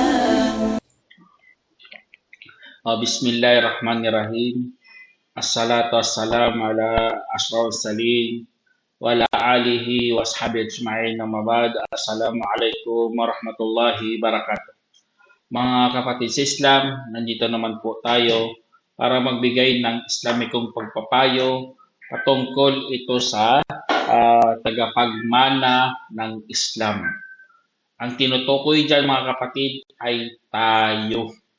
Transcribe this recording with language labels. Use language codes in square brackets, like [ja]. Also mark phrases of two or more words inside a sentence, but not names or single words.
[ar] Bismillahirrahmanirrahim. الصلاة والسلام على أشرف السالين وعلى آله وأصحابه أجمعين، أما بعد. السلام عليكم ورحمة الله وبركاته. [tl] Mga kapatid sa Islam, nandito naman po tayo para magbigay ng Islamikong pagpapayo patungkol ito sa tagapagmana ng Islam. Ang tinutukoy dyan mga kapatid ay tayo.